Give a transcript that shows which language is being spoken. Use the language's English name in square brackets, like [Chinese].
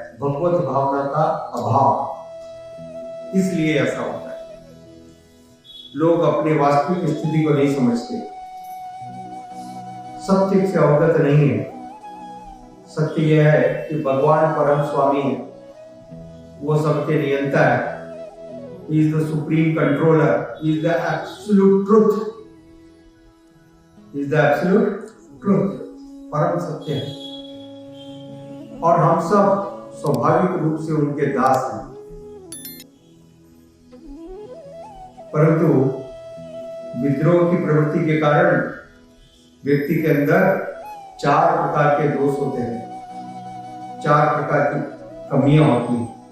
[Hindi] भगवत भावना का अभाव। इसलिए ऐसा होता है, लोग अपने वास्तविक स्थिति को नहीं समझते, सत्य से अवगत नहीं है। सत्य यह है कि भगवान परम स्वामी है, वो सबके नियंता है। [English] He is the supreme controller. He is the absolute truth. He is the absolute truth. [Hindi] परम सत्य है और हम सब स्वाभाविक रूप से उनके दास हैं। परंतु विद्रोह की प्रवृत्ति के कारण व्यक्ति के अंदर 4 प्रकार के दोष होते हैं, 4 प्रकार की कमियां होती हैं।